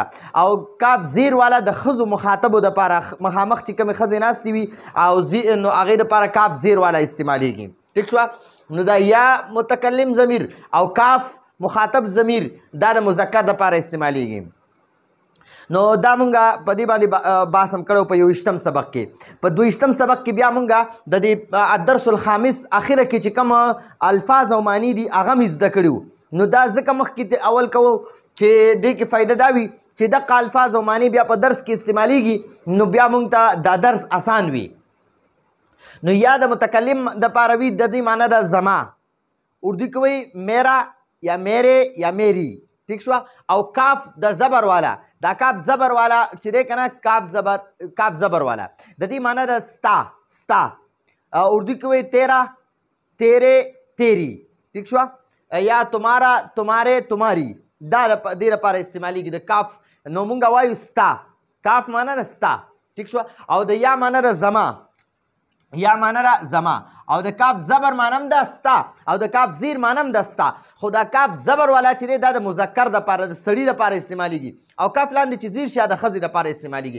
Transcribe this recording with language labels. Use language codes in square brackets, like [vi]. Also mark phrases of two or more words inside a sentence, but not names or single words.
[ps] او کاف زیر والا د ښځو مخاطبو دپاره مخامخ چې کومې ښځې ناستې وي او نو هغې دپاره کاف زیر والا استعمالیږي. ټیک شوه. نو دا یا متکلم ضمیر او کاف مخاطب ضمیر دا د مذکر دپاره استعمالیږي. نو دا مونږه په دې باندې بحث هم کړی په 21م سبق کې. په 22م سبق کې بیا مونږه د دې [ar] الدرس الخامس [ps] اخره کې چې کوم الفاظ او معنی دي هغه مې زده کړي وو. نو دا ځکه مخکې اول کوو چې دې کې فایده دا وي چې دغه الفاظ او معنی بیا په درس کې استعمالیږي نو بیا مونږ ته دا درس اسان وي. نو یا د متکلم دپاره وي د دې معنی ده زما، اردو کې وایي [ur] میرا یا میرے یا میری. [ps] ٹھیک شو. او کاف د زبر والا دا کاف زبر والا چې دی کنه کاف زبر والا د دې معنی ده ستا ستا. اردو کې وایي [ur] تیرا تیرے تیری. [ps] ٹھیک شو. یا [ur] تمہارا تمہارے تمہاری [ps] دا دې لپاره استعمالیږي د کاف. نو مونږ وایو ستا کاف معنی ده ستا. ٹھیک شو. او د یا معنی ده زما یا معنی ده زما او د کاف زبر مانم ده ستا او د کاف زیر مانم ده ستا. خو دا کاف زبر والا چې دی دا د مذکر دپاره د سړي دپاره استعمالیږي او کاف لاندې چې زیر شي د ښځې دپاره استعمالیږي.